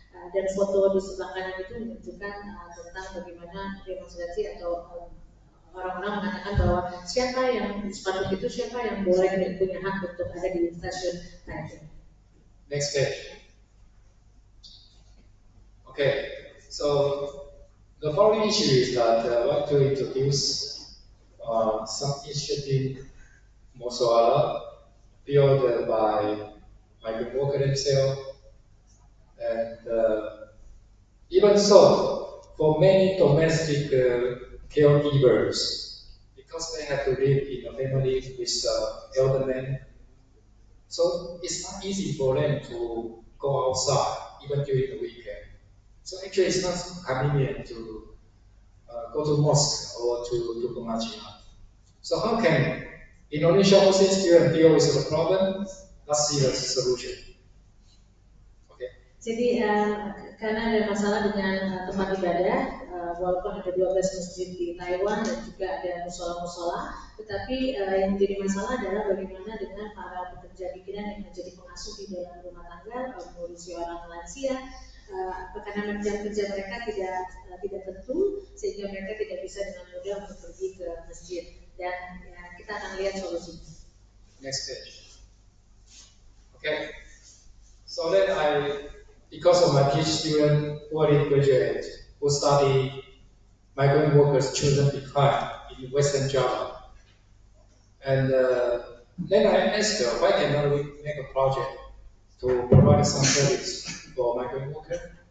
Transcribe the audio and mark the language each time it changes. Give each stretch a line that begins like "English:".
Indonesian: Dan foto di sebelah kanan itu menunjukkan tentang bagaimana demonstrasi atau orang-orang mengatakan bahwa siapa yang boleh dan punya hak untuk ada di stasiun Taipei.
English: Next page. Okay, so the following issue is that I want to introduce some initiative Mosoala built by Michael Walker himself, and even so, for many domestic caregivers, because they have to live in a family with elder men, so it's not easy for them to go outside even during the weekend. So actually, it's not convenient to go to mosque or to pengajian. So how can Indonesian Muslim students deal with the problem? Let's see the solution. Okay.
Indonesian: Jadi karena ada masalah dengan tempat ibadah, walaupun ada 12 masjid di Taiwan dan juga ada musola-musola, tetapi yang menjadi masalah adalah bagaimana dengan para pekerja migran yang menjadi pengasuh di dalam rumah tangga, mengurusi orang lansia, karena jam kerja mereka tidak tentu, sehingga mereka tidak bisa dengan mudah untuk pergi ke masjid. Dan ya, kita akan lihat solusinya.
English: Next page. Okay. So then because of my PhD student who already graduated, who study migrant workers children behind in Western Java, and then I asked her, why cannot we make a project to provide some service for migrant workers?